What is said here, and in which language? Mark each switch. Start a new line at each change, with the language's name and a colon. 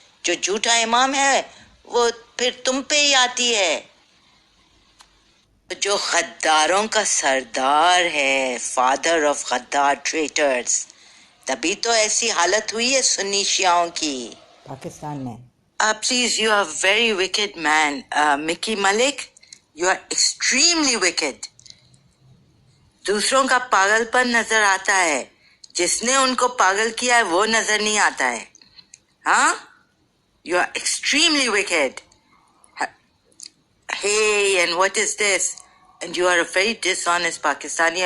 Urdu: جو جھوٹا امام ہے وہ پھر تم پہ ہی آتی ہے. جو غداروں کا سردار ہے، فادر آف غدار ٹریٹرز، تبھی تو ایسی حالت ہوئی ہے سنی شیعوں کی پاکستان میں.
English: Please, you are very wicked man. Micky Malik, you are extremely wicked.
Urdu: دوسروں کا پاگل پن نظر آتا ہے، جس نے ان کو پاگل کیا ہے وہ نظر نہیں آتا ہے.
English: ہاں؟ You are extremely wicked. Hey, and what is this? And you are a very dishonest Pakistani.